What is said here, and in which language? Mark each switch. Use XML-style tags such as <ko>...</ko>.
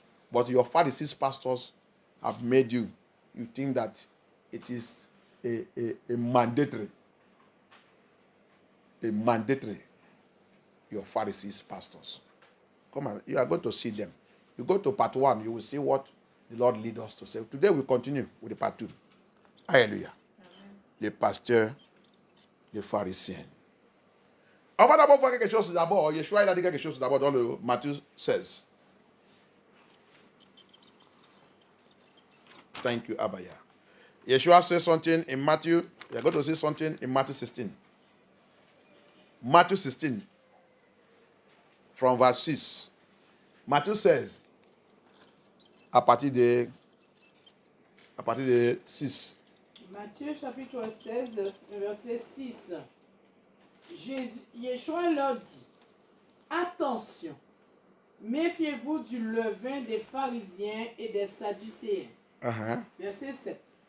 <en>But your Pharisees pastors have made you think that it is a mandatory. A mandatory. Your Pharisees pastors. Come on, you are going to see them. You go to part 1, you will see what the Lord lead us to say. Today we continue with the part 2.</en> <fr>Alléluia. Les pasteurs, les pharisiens. On va d'abord voir quelque chose d'abord. Yeshua il a dit quelque chose d'abord dans le Matthieu 16.</fr> <en>Thank you, Abaya. Yeshua says something in Matthew. We are going to see something in Matthew 16. Matthew 16, from verse 6. Matthew says,</en> <fr>à partir de 6. Matthieu chapitre 16, verset 6. Yeshua leur dit, attention, méfiez-vous du levain des pharisiens et des sadducéens. Verset 7.</fr>